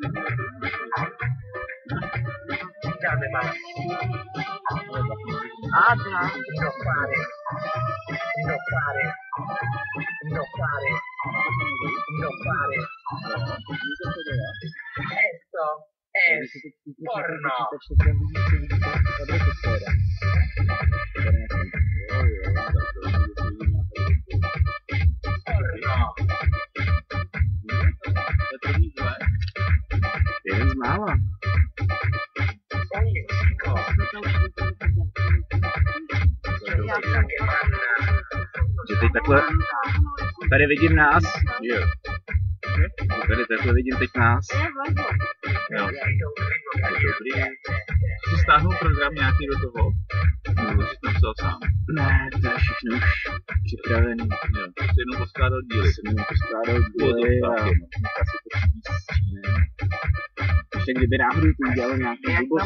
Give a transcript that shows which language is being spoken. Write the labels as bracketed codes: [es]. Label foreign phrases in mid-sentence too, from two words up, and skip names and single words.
[es] Dame más. Ada. No pares. No pares. No pares. No pares. Esto es porno. Porno. [cs] Jeden z mála. [es] Oye, chico. Yo soy la que manda. [cs] Že teď takhle, tady vidím nás. Jo. Tady takhle vidím teď nás. Jo. [es] Necesito un ritmo caliente. [cs] Jsi stáhnul program nějaký do toho? Nebo jsi napsal sám? Ne, to je všechno už připravený. Jo. Jsi jenom poskládal díly. Jsem jenom poskládal díly a asi to stříne. Ještě kdyby náhodou to udělal nějaký Jak blbost,